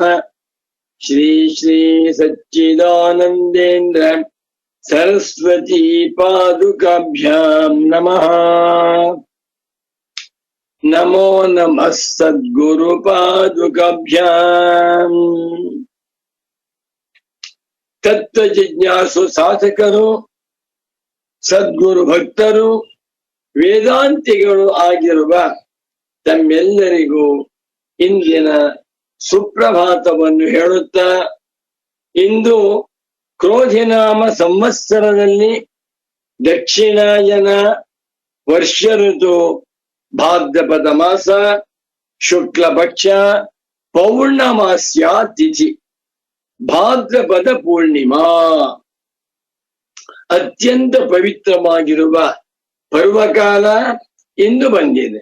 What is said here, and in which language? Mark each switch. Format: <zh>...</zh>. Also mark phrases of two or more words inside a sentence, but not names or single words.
<sa>श्री श्री सच्चिदानन्देन्द्र सरस्वती पादुकाभ्यां नमः। नमो नमः सद्गुरुपादुकाभ्यां। तत्व जिज्ञासु</sa> <kn>ಸಾಧಕರು ಸದ್ಗುರು ಭಕ್ತರು ವೇದಾಂತಿಗಳು ಆಗಿರುವ ತಮ್ಮೆಲ್ಲರಿಗೂ ಇಂದಿನ ಸುಪ್ರಭಾತವನ್ನು ಹೇಳುತ್ತಾ, ಇಂದು ಕ್ರೋಧಿನಾಮ ಸಂವತ್ಸರದಲ್ಲಿ ದಕ್ಷಿಣಾಯನ ವರ್ಷ ಋತು ಭಾದ್ರಪದ ಮಾಸ ಶುಕ್ಲ ಪಕ್ಷ ಪೌರ್ಣಮಾಸ್ಯ ತಿಥಿ ಭಾದ್ರಪದ ಪೂರ್ಣಿಮಾ ಅತ್ಯಂತ ಪವಿತ್ರವಾಗಿರುವ ಪರ್ವಕಾಲ ಇಂದು ಬಂದಿದೆ.</kn>